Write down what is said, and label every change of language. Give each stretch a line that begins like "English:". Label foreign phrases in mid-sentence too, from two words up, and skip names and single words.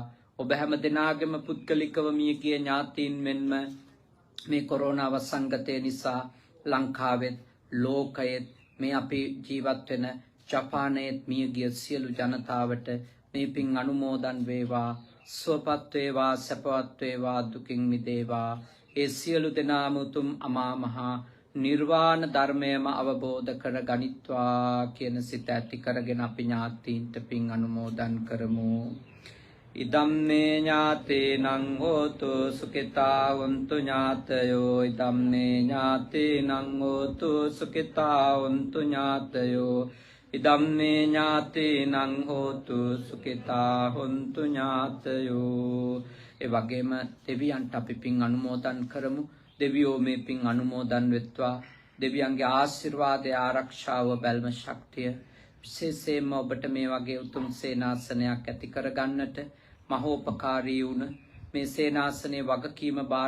Sinhala: ඔබ හැම දෙනාගේම පුද්ගලිකව මිය ගිය ඥාතීන් මෙන්ම මේ කොරෝනා වසංගතය නිසා ලංකාවෙත් ලෝකයෙත් මේ අපි ජීවත් වෙන ජපානයේත් මිය ගිය සියලු ජනතාවට මේ පින් අනුමෝදන් වේවා, සුවපත් වේවා, සපවත් වේවා, දුකින් මිදේවා. ඒ සියලු දෙනාම උතුම් අමා මහා නිර්වාණ ධර්මයම අවබෝධ කර ගනිත්වා කියන සිත ඇති කරගෙන අපි ඥාතීන්ට පින් අනුමෝදන් කරමු.
Pali: ඉදම්මේ ඥාතේනං හෝතු සුඛිතා වന്തു ඥාතයෝ. ඉදම්මේ ඥාතේනං හෝතු සුඛිතා වന്തു ඥාතයෝ. ඉදම්මේ ඥාතේනං හෝතු සුඛිතා වന്തു ඥාතයෝ.
Sinhala: ඒ වගේම දෙවියන්ට අපි පින් අනුමෝදන් කරමු. දෙවියෝ මේ පින් අනුමෝදන් වෙත්වා. දෙවියන්ගේ ආශිර්වාදය, ආරක්ෂාව, බැල්ම ශක්තිය විශේෂයෙන්ම ඔබට මේ වගේ උතුම් සේනාසනයක් ඇති කරගන්නට, මහෝපකාරී වුණ මේ සේනාසනයේ වගකීම බාර